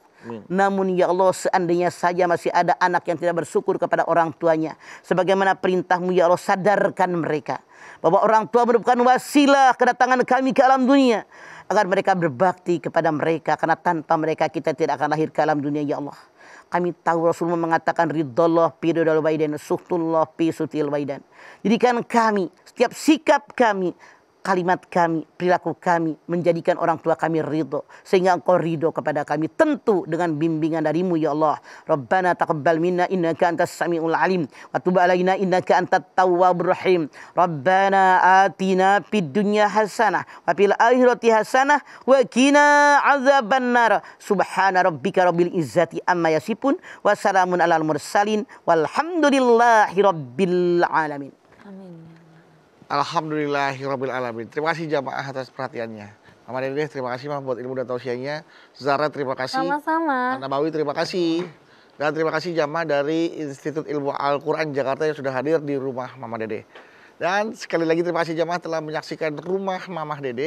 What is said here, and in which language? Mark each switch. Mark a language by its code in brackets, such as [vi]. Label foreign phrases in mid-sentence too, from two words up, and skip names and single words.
[id] Namun [ar] يا الله, [id] seandainya saja masih ada anak yang tidak bersyukur kepada orang tuanya, sebagaimana perintah-Mu [ar] يا الله, [id] sadarkan mereka bahwa orang tua merupakan wasilah kedatangan kami ke alam dunia, agar mereka berbakti kepada mereka, karena tanpa mereka kita tidak akan lahir ke alam dunia [ar] يا الله. [id] Kami tahu Rasulullah mengatakan [ar] رضا الله في رضا الوالدين سخط الله في سخط الوالدين. [id] Jadikan kami, setiap sikap kami, kalimat kami, perilaku kami menjadikan orang tua kami ridho, sehingga Engkau ridho kepada kami, tentu dengan bimbingan dari-Mu [ar] يا الله. ربنا تقبل منا إنك أنت السميع العليم وتب علينا إنك أنت التواب الرحيم. ربنا آتنا في الدنيا حسنة وفي الآخرة حسنة وقنا عذاب النار. سبحان ربك رب العزة عما يصفون وسلام على المرسلين والحمد لله رب العالمين. الحمد لله رب العالمين. [id] Terima kasih jamaah atas perhatiannya. Mama Dede terima kasih Mama buat ilmu dan tausiahnya. Zara terima kasih. Sama-sama. Nabawi terima kasih. Dan terima kasih jamaah dari Institut Ilmu Al-Quran Jakarta yang sudah hadir di rumah Mama Dede. Dan sekali lagi terima kasih jamaah telah menyaksikan Rumah Mamah Dede.